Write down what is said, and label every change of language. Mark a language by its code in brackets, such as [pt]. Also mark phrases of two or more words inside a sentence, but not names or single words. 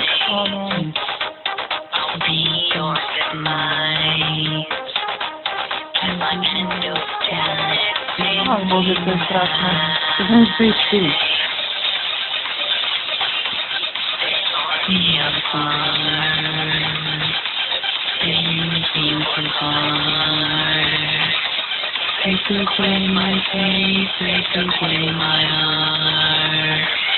[sk] Áno. [en] I'll be yours and mine. And my candles tell it. [sk] Bože, to je strašné. To som už 4. [en] Me apart. They use me for fun. They took away my face, they took away my heart.